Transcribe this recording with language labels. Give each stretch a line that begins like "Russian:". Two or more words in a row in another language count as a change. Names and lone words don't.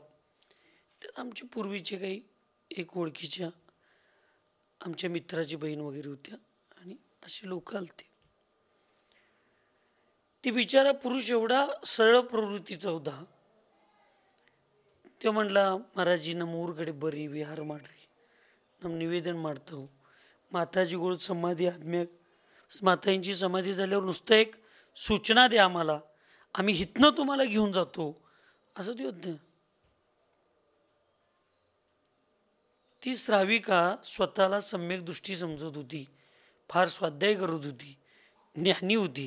Marathi: त्यात आमच्या पूर्वीचे काही एक ओळखीच्या आमच्या मित्राची बहीण वगैरे होत्या आणि असे लोक आलते. ती बिचारा पुरुष एवढा सरळ प्रवृत्तीचा होता. तो म्हणला, महाराजी
Kannada: ನಮ್ಮ ಊರುಗಡೆ ಬರ್ರಿ, ವಿಹಾರ ಮಾಡ್ರಿ, ನಮ್ಮ निवेदन ಮಾಡ್ತಾವು.
Marathi: माताजीगोळ समाधी आत्म्याक मातांची समाधी झाल्यावर नुसतं एक सूचना द्या आम्हाला, आम्ही हितनं तुम्हाला घेऊन जातो, असं ते होतं. ती श्राविका स्वतःला सम्यक दृष्टी समजत होती, फार स्वाध्याय करत होती, ज्ञानी होती.